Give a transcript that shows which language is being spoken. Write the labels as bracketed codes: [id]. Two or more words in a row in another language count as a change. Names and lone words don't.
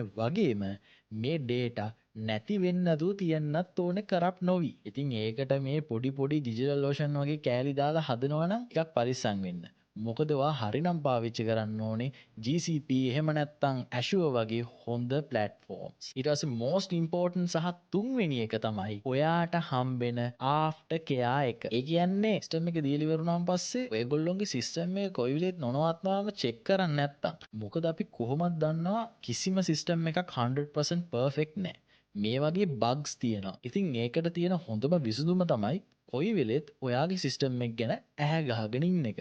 [si] වගේම මේ ඩේටා නැති වෙන්න නදුව තියන්නත් ඕනේ කරප්ට් නොවි. ඉතින් ඒකට මේ පොඩි ඩිජිටල් ලෝෂන් වගේ කෑලි දාලා හදනවා නම් ටිකක් පරිස්සම් වෙන්න. මොකද ඔයා හරිනම් පාවිච්චි කරන්න ඕනේ GCP එහෙම නැත්නම් Azure වගේ හොඳ platforms. ඊට පස්සේ [en] most important [si] සහ තුන්වෙනි එක තමයි ඔයාට හම්බෙන [en] after care [si] එක. ඒ කියන්නේ සිස්ටම් එක දීලා ඉවරුනාන් පස්සේ ඔයගොල්ලෝගේ සිස්ටම් එක කොයි විදිහට නොනවත්වාම චෙක් කරන්නේ නැත්නම් මොකද අපි කොහොමද දන්නවා කිසිම සිස්ටම් එකක් 100% perfect නෑ. මේ වගේ බග්ස් තියෙනවා. ඉතින් ඒකට තියෙන හොඳම විසඳුම තමයි කොයි වෙලෙත් ඔයාගේ සිස්ටම් එක ගැන ඇහැ ගහගෙන ඉන්න එක.